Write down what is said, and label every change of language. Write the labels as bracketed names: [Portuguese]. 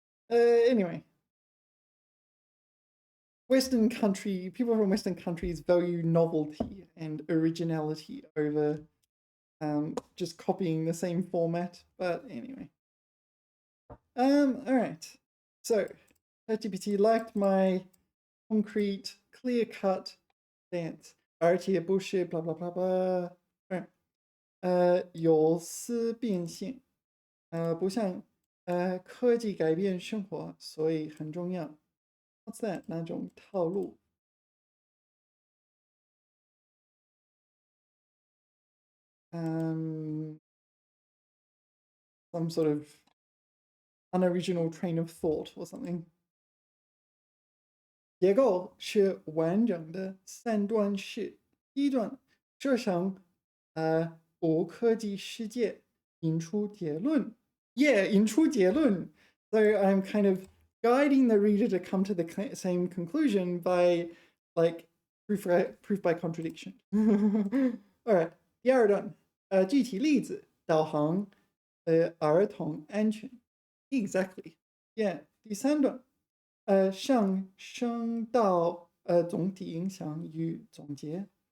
[English] Anyway, people from Western countries value novelty and originality over just copying the same format. But anyway. All right. So ChatGPT liked my concrete, clear-cut stance. [Chinese] 而且不是 blah blah blah blah. 有思变现，不像科技改变生活，所以很重要。 [English] What's that? [Chinese] 那种套路。 [English] Some sort of unoriginal train of thought or something. [Chinese] 结构是完整的3段式。第一段设想无科技世界，引出结论。引出结论。 [English] So I'm kind of guiding the reader to come to the same conclusion by like proof by contradiction. All right. [Chinese] 第二段具体例子导航儿童安全。 [English] Exactly. Yeah. [Chinese] 第三段上升到总体影响与总结。